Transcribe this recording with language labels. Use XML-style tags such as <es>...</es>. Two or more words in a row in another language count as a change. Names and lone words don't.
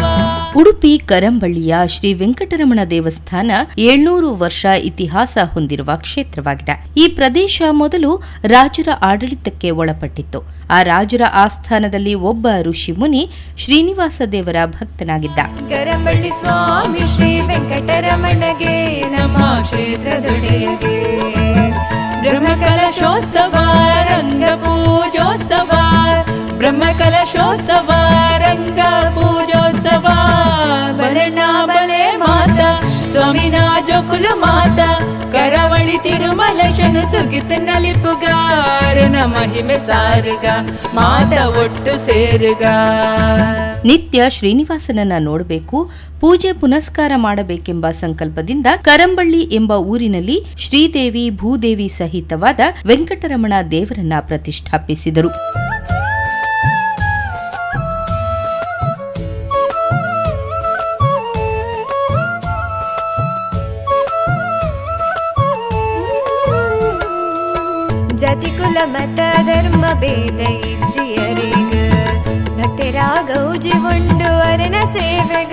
<kn>ಉಡುಪಿ ಕರಂಬಳ್ಳಿಯ ಶ್ರೀ ವೆಂಕಟರಮಣ ದೇವಸ್ಥಾನ 700 ವರ್ಷ ಇತಿಹಾಸ ಹೊಂದಿರುವ ಕ್ಷೇತ್ರವಾಗಿದೆ. ಈ ಪ್ರದೇಶ ಮೊದಲು ರಾಜರ ಆಡಳಿತಕ್ಕೆ ಒಳಪಟ್ಟಿತ್ತು. ಆ ರಾಜರ ಆಸ್ಥಾನದಲ್ಲಿ ಒಬ್ಬ ಋಷಿ ಮುನಿ ಶ್ರೀನಿವಾಸ ದೇವರ ಭಕ್ತನಾಗಿದ್ದ.</kn> <tcy>ಕರಂಬಳ್ಳಿ ಸ್ವಾಮಿ ಶ್ರೀ ವೆಂಕಟರಮಣಗೆ ನಮ್ಮ ಕ್ಷೇತ್ರದೊಡೆಯಗೆ ಬ್ರಹ್ಮಕಲಶೋತ್ಸವ ರಂಗಪೂಜೋತ್ಸವ ಬ್ರಹ್ಮಕಲಶೋತ್ಸವ ರಂಗಪೂಜೋತ್ಸವ. ಬಲಣ್ಣ ಬಲೆ ಮಾತ ಸ್ವಾಮಿನ ಜೋಕುಲು ಮಾತ ಕರಾವಳಿ ತಿರುಮಲೇಶನು ಸುಗಿತ ನಲಿಪುಗಾರನ ಮಹಿಮೆ ಸಾರುಗ ಮಾತ ಒಟ್ಟು ಸೇರುಗ.</tcy> <kn>ನಿತ್ಯ ಶ್ರೀನಿವಾಸನನ್ನ ನೋಡಬೇಕು, ಪೂಜೆ ಪುನಸ್ಕಾರ ಮಾಡಬೇಕೆಂಬ ಸಂಕಲ್ಪದಿಂದ ಕರಂಬಳ್ಳಿ ಎಂಬ ಊರಿನಲ್ಲಿ ಶ್ರೀದೇವಿ ಭೂದೇವಿ ಸಹಿತವಾದ ವೆಂಕಟರಮಣ ದೇವರನ್ನ ಪ್ರತಿಷ್ಠಾಪಿಸಿದರು.</kn> <tcy>ಜಾತಿ ಕುಲ ಮತ ಧರ್ಮ ಭೇದ ಇಜ್ಜಿಯರಿಗ ಭಕ್ತರ ಗೌಜಿ ಉಂಡು ಅರನ ಸೇವೆಗ.</tcy>